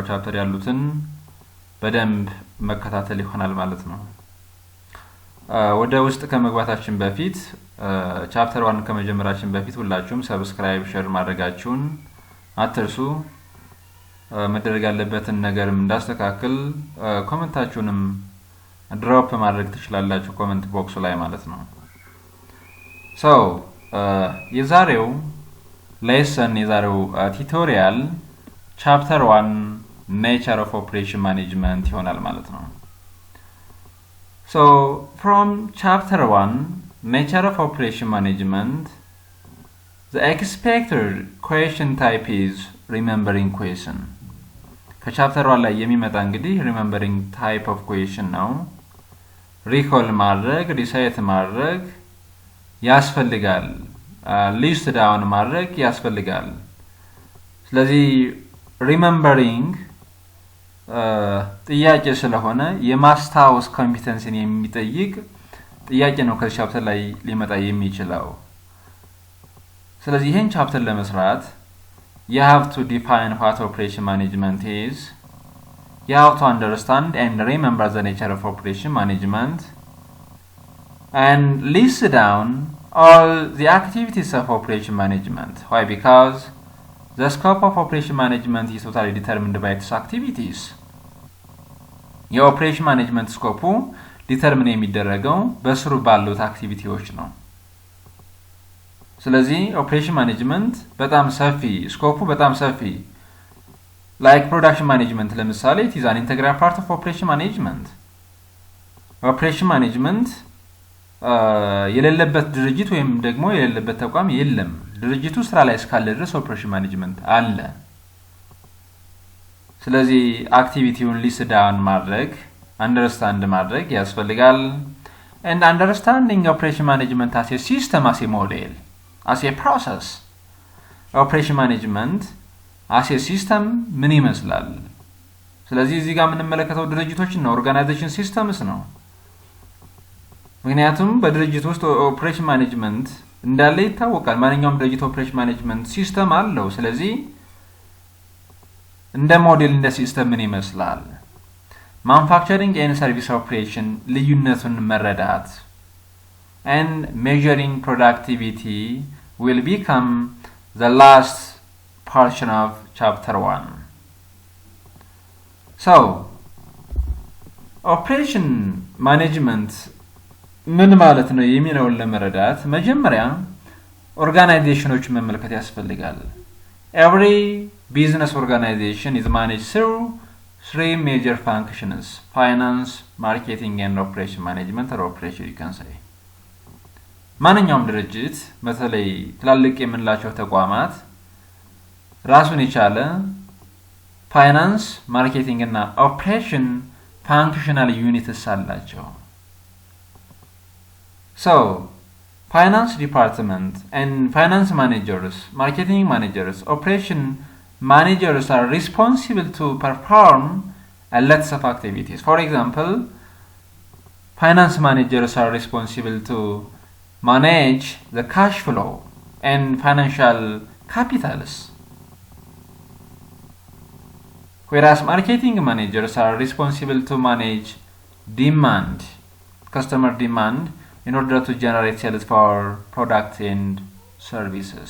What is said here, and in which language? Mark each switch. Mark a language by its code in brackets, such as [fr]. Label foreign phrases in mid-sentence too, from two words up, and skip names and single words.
[am] ቻፕተር ያሉትን በደንብ መከታተል ይሆናል ማለት ነው። ወደ ውስጥ ከመግባታችን በፊት ቻፕተር 1 ከመጀመራችን በፊት ሁላችሁም [en] subscribe share [am] ማድረጋችሁን አትርሱ። መደረግ ያለበትን ነገርም እንዳስተካክል ኮሜንታችሁንም ድሮፕ ማድረግ ትችላላችሁ [en] comment box [am] ላይ ማለት ነው። የዛሬው ሌሰን የዛሬው ቱቶሪያል [en] chapter 1 nature of operation management [am] ይሆናል ማለት ነው። [en] From chapter 1 nature of operation management, the expected question type is remembering question. [am] ከቻፕተር 1 ላይ የሚመጣ እንግዲህ [en] remembering type of question [am] ነው። recall ማድረግ recite ማድረግ ያስፈልጋል። [en] list down [am] ማድረግ ያስፈልጋል። ስለዚህ remembering ጥያቄ ስለሆነ የማስታወስ ኮምፒተንሲን የሚጠይቅ ጥያቄ ነው ከዚህ ቻፕተር ላይ ሊመጣ የሚችለው። ስለዚህ ይሄን ቻፕተር ለመስራት [en] you have to define what operation management is. You have to understand and remember the nature of operation management and list down all the activities of operation management. Why? Because the scope of operation management is totally determined by its activities. [am] የኦፕሬሽን ማኔጅመንት ስኮፑ ዲተርሚን የሚደረገው በስሩ ባሉት አክቲቪቲዎች ነው። ስለዚህ [en] operation management [am] በጣም ሰፊ ስኮፑ በጣም ሰፊ [en] like production management [am] ለምሳሌ [en] it is an integral part of operation management. operation management [am] የሌለበት ድርጅት ወይም ደግሞ የሌለበት ተቋም የለም። ድርጅቱ ስራ ላይ እስካለ ድረስ [en] operation management [am] አለ። ስለዚህ አክቲቪቲውን [en] list down [am] ማድረግ አንደርስታንድ ማድረግ ያስፈልጋል። [en] and understanding operation management as a system, as a model, as a process. operation management as a system [am] ምን ይመስላል? ስለዚህ እዚህ ጋር የምንመለከተው ድርጅቶችን ነው፣ [en] organization systems [am] ነው። ምክንያቱም በድርጅት ውስጥ [en] operation management [am] እንዳለ ይታወቃል። ማንኛውም ድርጅት [en] operation management system [am] አለው። ስለዚህ እንደ ሞዴል እንደ ሲስተም ምን ይመስላል? [en] manufacturing and service operation [am] ልዩነቱን መረዳት [en] and measuring productivity will become the last portion of chapter 1. operation management [am] ምን ማለት ነው የሚለውን ለመረዳት መጀመሪያ ኦርጋናይዜሽኖችን መመልከት ያስፈልጋል። [en] every business organization is managed through 3 major functions: finance, marketing and operation management, or operation you can say. [am] ማንኛውም ድርጅት በተለይ ትላልቅ የምንላቸው ተቋማት ራሱን የቻለ [en] finance, marketing and operation functional units አላቸው። finance department and finance managers, marketing managers, operation managers are responsible to perform a lot of activities. For example, finance managers are responsible to manage the cash flow and financial capitals, whereas marketing managers are responsible to manage demand, customer demand, in order to generate sales for products and services.